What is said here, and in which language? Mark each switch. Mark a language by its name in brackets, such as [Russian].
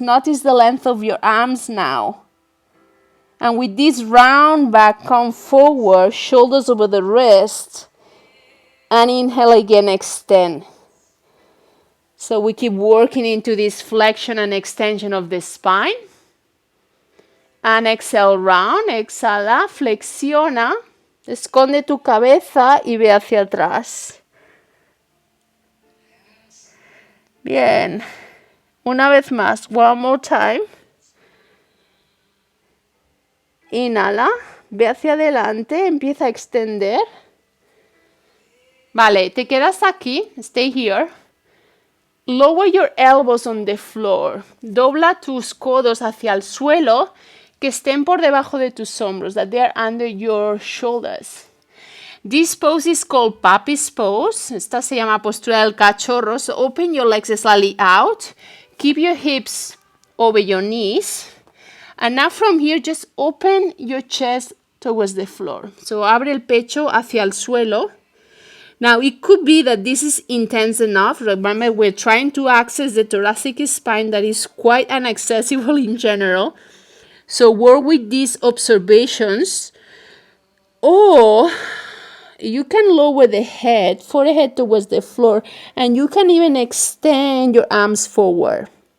[English] Notice the length of your arms now. And with this round back, come forward, shoulders over the wrist. And inhale again, extend. So we keep working into this flexion and extension of the spine. And exhale, round, [Spanish] exhala, flexiona. Esconde tu cabeza y ve hacia atrás. Bien. Una vez más. [English] One more time. [Spanish] Inhala. Ve hacia adelante. Empieza a extender. Vale, te quedas aquí. [English] Stay here. Lower your elbows on the floor. [Spanish] Dobla tus codos hacia el suelo, que estén por debajo de tus hombros, [English] that they are under your shoulders. This pose is called puppy's pose. [Spanish] Esta se llama postura del cachorro. [English] So open your legs slightly out. Keep your hips over your knees. And now from here, just open your chest towards the floor. [Spanish] So abre el pecho hacia el suelo. [English] Now, it could be that this is intense enough. Remember, we're trying to access the thoracic spine that is quite inaccessible in general. So work with these observations. Or you can lower the head, forehead towards the floor, and you can even extend your arms forward.